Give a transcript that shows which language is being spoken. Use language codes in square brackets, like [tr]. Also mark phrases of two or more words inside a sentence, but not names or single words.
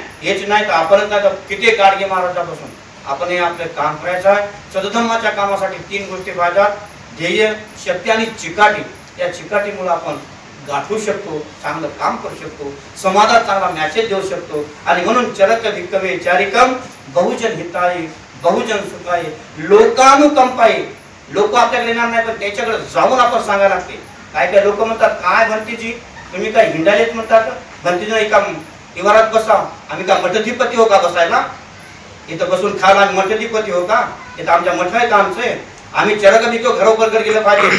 [mr] हेच नाही तर आपणच नाही तर कित्येक गाडगे महाराजापासून आपण हे आपलं काम करायचं आहे. सदधर्माच्या कामासाठी 3 गोष्टी पाहिजेत: ध्येय, शक्ती आणि चिकाटी. या चिकाटीमुळे आपण गाठू शकतो, चांगलं काम करू शकतो, समाजात चांगला मॅसेज देऊ शकतो. आणि म्हणून [pi] चरक भिक्कवे चारिकम बहुजन हिताय बहुजन सुखाय लोकानुकंपाय. [mr] लोक आपल्याकडे येणार नाही पण त्याच्याकडे जाऊन आपण सांगायला लागते. काय काय लोक म्हणतात, काय भंतीजी तुम्ही काय हिंडालेच म्हणतात, भंतीनं एका इमारत बसा, आम्ही का मठधिपती हो का बसायला, इथं बसून खायला आम्ही मठधिपती हो का, इथं आमच्या मठ आहे का आमचे, आम्ही [pi] चरक भिक्कव [mr] घरोबर गेलं पाहिजे.